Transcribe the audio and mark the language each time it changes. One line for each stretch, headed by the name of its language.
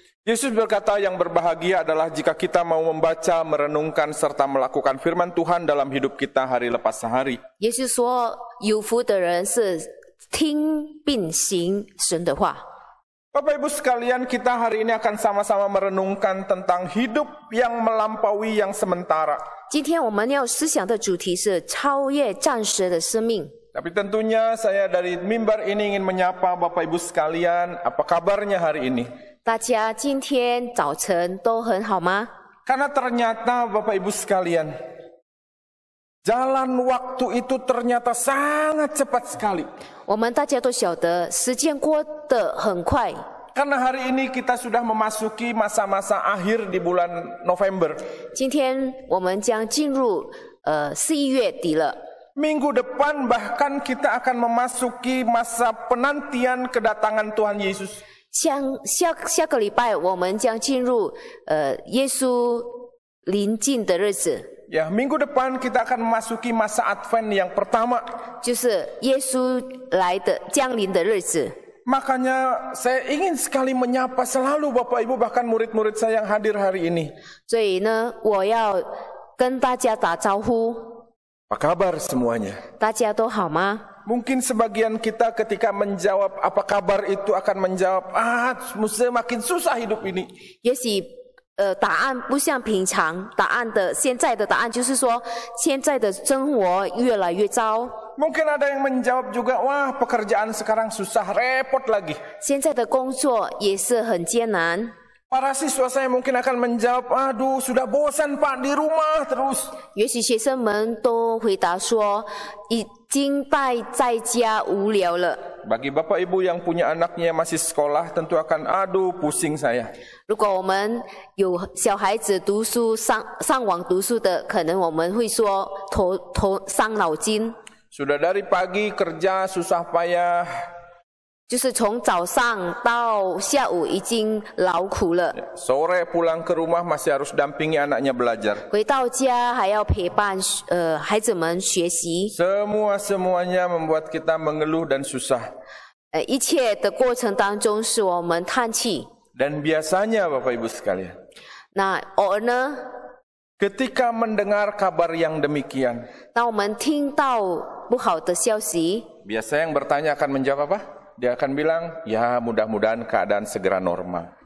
Indonesian: Yesus berkata yang berbahagia adalah jika kita mau membaca, merenungkan, serta melakukan firman Tuhan dalam hidup kita hari lepas hari.
Chinese: 耶稣说，有福的人是听并行神的话。
Indonesian: Bapak Ibu sekalian, kita hari ini akan sama-sama merenungkan tentang hidup yang melampaui yang sementara.
Chinese: 今天我们要思想的主题是超越暂时的生命。
Indonesian: Tapi tentunya saya dari mimbar ini ingin menyapa Bapak Ibu sekalian, apa kabarnya hari ini?
Chinese: 大家今天早晨都很好吗？
Indonesian: Karena ternyata Bapak Ibu sekalian, jalan waktu itu ternyata sangat cepat sekali.
Chinese: 我们大家都晓得，时间过得很快。
Indonesian: Karena hari ini kita sudah memasuki masa-masa akhir di bulan November.
Chinese: 今天我们将进入11月底了。
Indonesian: Minggu depan bahkan kita akan memasuki masa penantian kedatangan Tuhan Yesus.
Chinese: 下个礼拜我们将进入耶稣临近的日子。
Indonesian: Ya, minggu depan kita akan memasuki masa Advent yang pertama.
Chinese: 就是耶稣降临的日子。
Indonesian: Makanya saya ingin sekali menyapa selalu Bapak Ibu bahkan murid-murid saya yang hadir hari ini.
Chinese: 所以呢，我要跟大家打招呼。
Indonesian: Apa kabar semuanya?
Chinese: 大家都好吗？
Indonesian: Mungkin sebagian kita ketika menjawab apa kabar itu akan menjawab, makin susah hidup ini.
Chinese: 也许答案不像平常现在的答案就是说，现在的生活越来越糟。
Indonesian: Mungkin ada yang menjawab juga, wah pekerjaan sekarang susah, repot lagi.
Chinese: 现在的工作也是很艰难。
Indonesian: Para siswa saya mungkin akan menjawab, aduh sudah bosan Pak di rumah terus.
Chinese: 也许学生们都回答说，已经待在家无聊了。
Indonesian: Bagi Bapak Ibu yang punya anaknya masih sekolah, tentu akan, aduh pusing saya.
Chinese: 如果我们有小孩子读书上网读书的，可能我们会说头伤脑筋。
Indonesian: Sudah dari pagi kerja susah payah.
Chinese: 就是从早上到下午已经劳苦了。
Indonesian: Sore pulang ke rumah masih harus dampingi anaknya belajar.
Chinese: 回到家还要陪伴孩子们学习。
Indonesian: Semuanya membuat kita mengeluh dan susah.
Chinese: 一切的过程当中是我们叹气。
Indonesian: Dan biasanya Bapak Ibu sekalian,
Chinese: 那偶尔呢，
Indonesian: ketika mendengar kabar yang demikian,
Chinese: 当我们听到不好的消息，
Indonesian: biasa yang bertanya akan menjawab apa? Dia akan bilang, ya mudah-mudahan keadaan segera normal.